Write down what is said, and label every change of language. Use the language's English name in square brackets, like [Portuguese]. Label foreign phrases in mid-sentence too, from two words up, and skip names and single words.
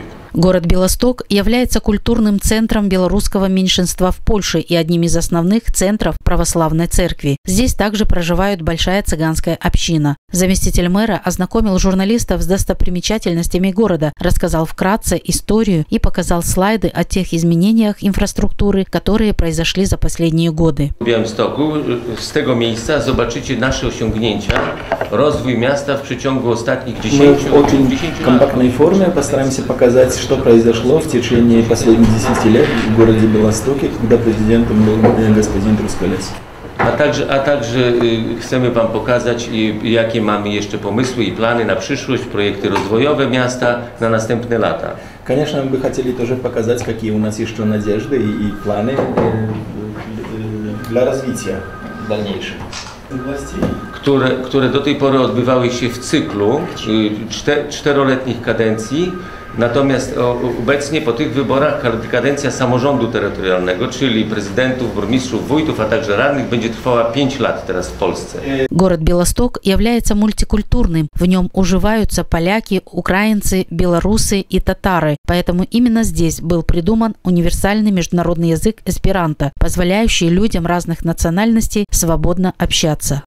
[Russian] Город Белосток является культурным центром белорусского меньшинства в Польше и одним из основных центров православной церкви. Здесь также проживает большая цыганская община. Заместитель мэра ознакомил журналистов с достопримечательностями города, рассказал вкратце историю и показал слайды о тех изменениях инфраструктуры, которые произошли за последние годы. [Polish] В Białymstoku z tego miejsca zobaczycie nasze osiągnięcia, rozwój miasta w przeciągu ostatnich 10 lat. [Russian] Мы в очень компактной форме постараемся показать, что произошло в течение последних 10 лет в городе Белостоке, когда президентом был господин Трусколяский. [Polish] A także chcemy Wam pokazać, jakie mamy jeszcze pomysły i plany na przyszłość, projekty rozwojowe miasta na następne lata. [Russian] Конечно, мы бы хотели тоже показать, какие у нас еще надежды и планы dla развития дальнейшего. [Polish] Które do tej pory odbywały się w cyklu czteroletnich kadencji, natomiast obecnie po tych wyborach kadencja samorządu terytorialnego, czyli prezydentów, burmistrzów, wójtów, a także radnych będzie trwała 5 lat teraz w Polsce. [Russian] Город Белосток является мультикультурным. В нем уживаются поляки, украинцы, белорусы и татары. Поэтому именно здесь был придуман универсальный международный язык эсперанто, позволяющий людям разных национальностей свободно общаться.